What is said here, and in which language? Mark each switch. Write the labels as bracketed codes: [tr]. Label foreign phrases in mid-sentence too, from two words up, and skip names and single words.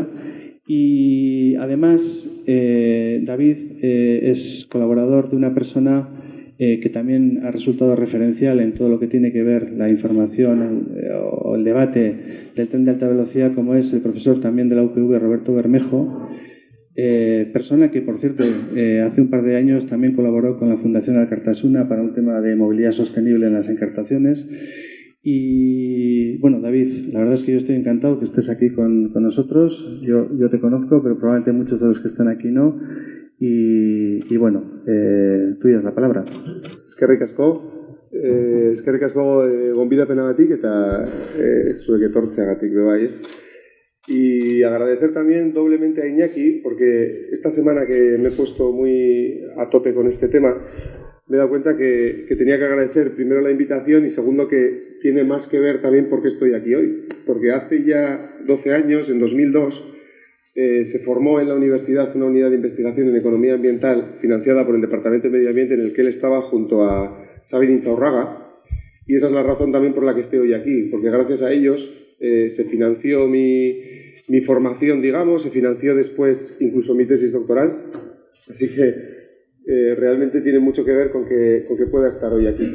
[es] Y además, David es colaborador de una persona que también ha resultado referencial en todo lo que tiene que ver la información o el debate del tren de alta velocidad, como es el profesor también de la UPV, Roberto Bermejo, persona que, por cierto, hace un par de años también colaboró con la Fundación Alkartasuna para un tema de movilidad sostenible en las encartaciones. Y bueno, David, la verdad es que yo estoy encantado que estés aquí con nosotros. Yo te conozco, pero probablemente muchos de los que están aquí no. Y bueno, tuya es la palabra. [eu] Eskerrik asko gonbidapena eta zuek etortzeagatik bai, ez? [es] Y agradecer también doblemente a Iñaki, porque esta semana que me he puesto muy a tope con este tema, me he dado cuenta que tenía que agradecer primero la invitación y segundo que tiene más que ver también por qué estoy aquí hoy. Porque hace ya 12 años, en 2002, se formó en la universidad una unidad de investigación en economía ambiental financiada por el Departamento de Medio Ambiente, en el que él estaba junto a Sabin Intxaurraga, y esa es la razón también por la que estoy hoy aquí, porque gracias a ellos se financió mi formación, digamos, se financió después incluso mi tesis doctoral, así que realmente tiene mucho que ver con que pueda estar hoy aquí.